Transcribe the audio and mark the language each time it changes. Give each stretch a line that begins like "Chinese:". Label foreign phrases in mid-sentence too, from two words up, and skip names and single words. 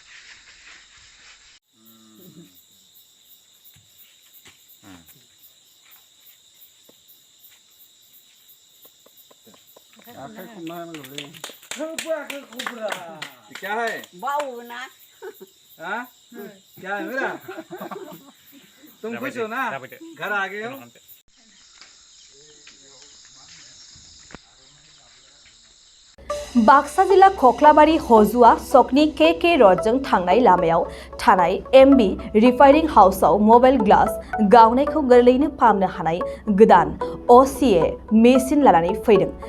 Hindi: क्या है? बाऊ ना हाँ? क्या है मेरा? तुम खुश हो ना? घर आ गए हो?
Bodo: बाक्सा जिल्ला खख्लाबारि हजुआ सकनि के रडजों थांनाय लामायाव थानाय एमबी रिफाइनिं हाउसआव
English: mobile glass
Bodo: गावनायखौ गोरलैयैनो फाहामनो हानाय गोदान असीए मेसिन लानानै फैदों।